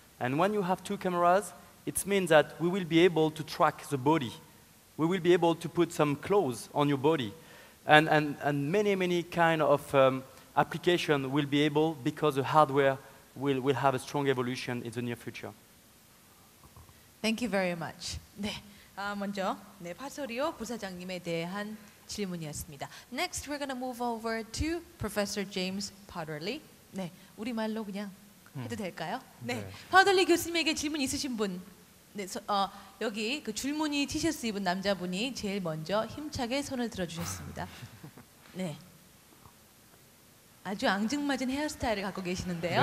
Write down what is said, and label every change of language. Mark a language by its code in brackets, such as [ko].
[en] And when you have 2 cameras, it means that we will be able to track the body. We will be able to put some clothes on your body. And many kind of application will be able, because the hardware will have a strong evolution in the near future. Thank you very much. [ko] 네, 먼저 파소리오 부사장님에 대한 질문이었습니다. [en] Next, we're going to move over to Professor James Powderly. [ko] 네, 우리말로 그냥 해도 될까요? 네, 네. 파우들리 교수님에게 질문 있으신 분. 네, 여기 그 줄무늬 티셔츠 입은 남자분이 제일 먼저 힘차게 손을 들어주셨습니다. 네, 아주 앙증맞은 헤어스타일을 갖고 계시는데요.